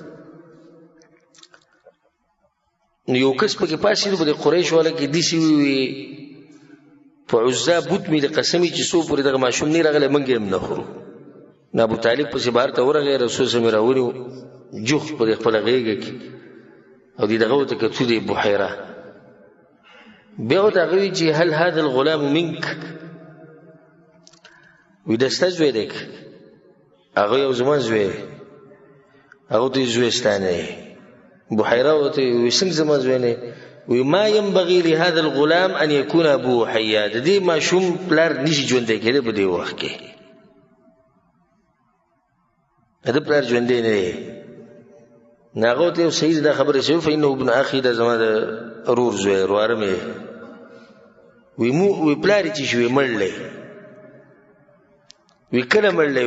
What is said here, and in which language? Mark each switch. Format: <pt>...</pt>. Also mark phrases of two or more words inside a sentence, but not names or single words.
<ps>نو یو کس پکې پاسېدو په د قریش والا کې داسې ووي په عزا بوت مې د قسمي چې څو پورې دغه ماشوم نه راغلی موږ هم نه خورو. نو ابو طالب پسې بهر ته ورغی، رسول</ps> <ar>صلی الله علیه وسلم</ar> <ps>راونیو جوخ په خپله غېږه کې او دې دغه ورته کتو دی بحیره. بیا ورته هغه وایي چې</ps> <ar>هل هذا الغلام منک؟</ar> <ps>وی دا ستا زوی دی که؟ هغه یو زما زوی دی. هغه ورته زوی ستا نه دی. بحیره ورته وی څنګه زما زوی نه دی؟</ps> <ar>وی ما ينبغي لهذا الغلام ان يكون ابوه حيا.</ar> <ps>د دې ماشوم پلار نشي ژوندی کېدی په دې وخت کې، د پلار ژوندی نه دی. نو هغه ورته صحیح دا خبره شوې،</ps> <ar>فانه ابن اخي،</ar> <ps>دا زما د ورور زوی ورواره مې. وی پلار یې چې شوی مړلی. وی کله مړلی؟</ps>